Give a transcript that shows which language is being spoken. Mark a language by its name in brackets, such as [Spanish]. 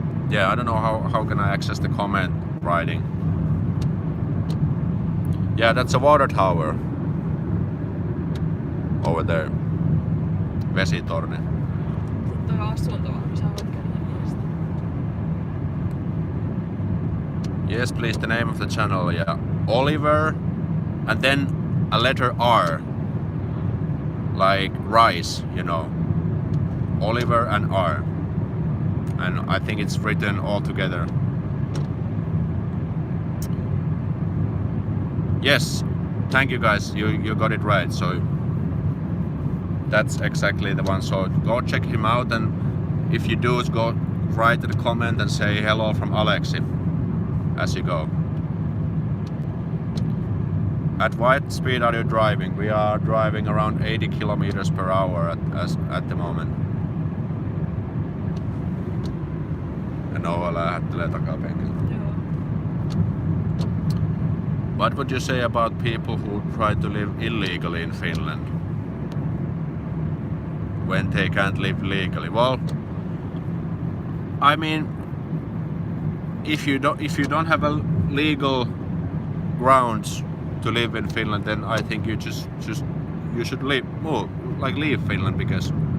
[English] Yeah, I don't know how can I access the comment writing. Yeah, that's a water tower over there. [Finnish] Vesitorni. Sitten on asunto, vaan sä voit käydä niistä. [English] Yes, please, the name of the channel, yeah. Oliver, and then a letter R. Like rice, you know. Oliver and R. And I think it's written all together. Yes, thank you guys, you got it right. So that's exactly the one. So go check him out, and if you do, go write the comment and say hello from Aleksi as you go. At what speed are you driving? We are driving around 80 kilometers per hour at the moment. [Finnish] Ja Noah lähettelee takapenkillä. [English] What would you say about people who try to live illegally in Finland when they can't live legally? Well, I mean, if you don't have a legal grounds to live in Finland, then I think you should leave Finland, because